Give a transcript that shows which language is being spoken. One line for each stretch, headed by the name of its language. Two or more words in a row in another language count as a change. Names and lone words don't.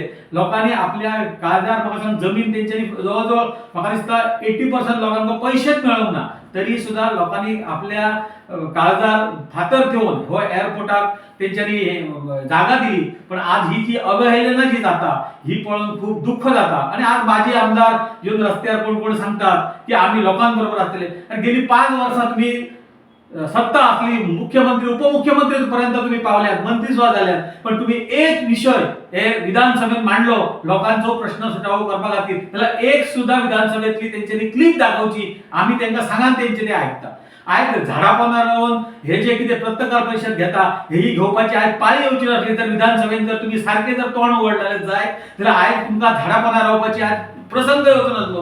Konkani: लोकांनी आपल्या काळजार म्हाका सांग जमीन तेंच्यांनी जवळजवळ म्हाका दिसता 80% लोकांका पयशेच मेळोंक ना. तरी सुद्धा लोकांनी आपल्या काळजार फातर ठेवून हो एअरपोर्टाक तेंच्यांनी जागा दिली. पण आज ही जी अवहेलना जी जाता ही पळोवन खूप दुःख जाता.
Marathi: आणि आज माझे आमदार येऊन रस्त्यावर कोण कोण सांगतात की आम्ही लोकांबरोबर असले. आणि गेली 5 वर्सां तुम्ही सत्ता असली, मुख्यमंत्री उपमुख्यमंत्री पर्यंत तुम्ही पावल्यात, मंत्री सुद्धा झाल्यात, पण तुम्ही एक विषय हे विधानसभेत मांडलो लोकांचो प्रश्न सुटावो करपा खातीर त्याला एक सुद्धा विधानसभेतली तेंच्यांनी क्लिप दाखवची.
Konkani: आम्ही त्यांना सांगान तेंचे ते ऐकता. आयज झाडा पोंदा रावन हे जे कितें पत्रकार परिशद घेता ही घेवपाची आयज पाळी येवची नासली तर विधानसभेत जर तुम्ही सारखे जर तोंड उगडलेले जाय जाल्यार आयज तुमकां झाडा पोंदा रावपाची आज प्रसंग येवचो नासलो.